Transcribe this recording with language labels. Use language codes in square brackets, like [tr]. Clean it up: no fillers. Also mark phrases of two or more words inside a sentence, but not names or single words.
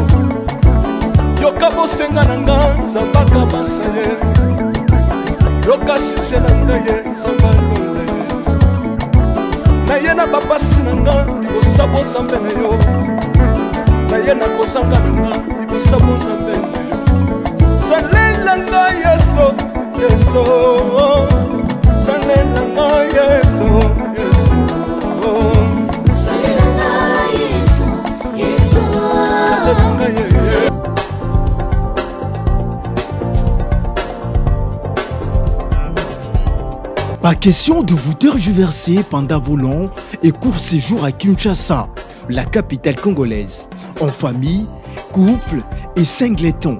[ln] Yoka bosenga nanga sambaka basaye. Yoka shishe nanga ye sangalo na ye. Naye na bapasi nanga bosabo zambe na yo naye na kozanga nanga bosabo zambe na yo salelanga yeso yeso salelanga yeso yeso salelanga yeso yeso salelanga yeso. [fr] Pas question de vous tergiverser pendant vos longs et courts séjours à Kinshasa, la capitale congolaise. En famille, couple et singleton.